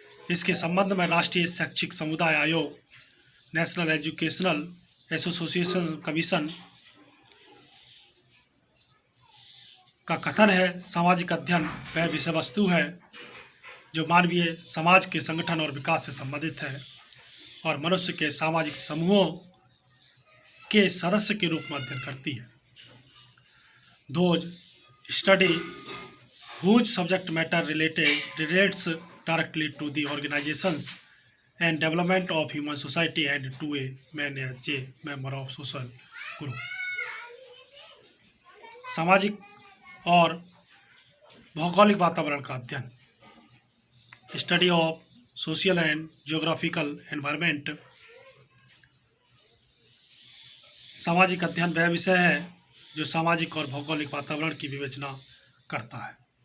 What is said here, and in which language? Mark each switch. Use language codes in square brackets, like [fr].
[hi] इसके संबंध में राष्ट्रीय शैक्षिक समुदाय आयोग, [en] national educational association commission [hi] का कथन है, सामाजिक अध्ययन वह विषय वस्तु है जो मानवीय समाज के संगठन और विकास से संबंधित है और मनुष्य के सामाजिक समूहों के सदस्य के रूप में अध्ययन करती है। [en] Those study whose subject matter relates directly to the organizations and development of human society and to a man as a member of social group। [hi] सामाजिक और भौगोलिक वातावरण का अध्ययन, [en] Study of social and geographical environment. [hi] सामाजिक अध्ययन वह विषय है जो सामाजिक और भौगोलिक वातावरण की विवेचना करता है।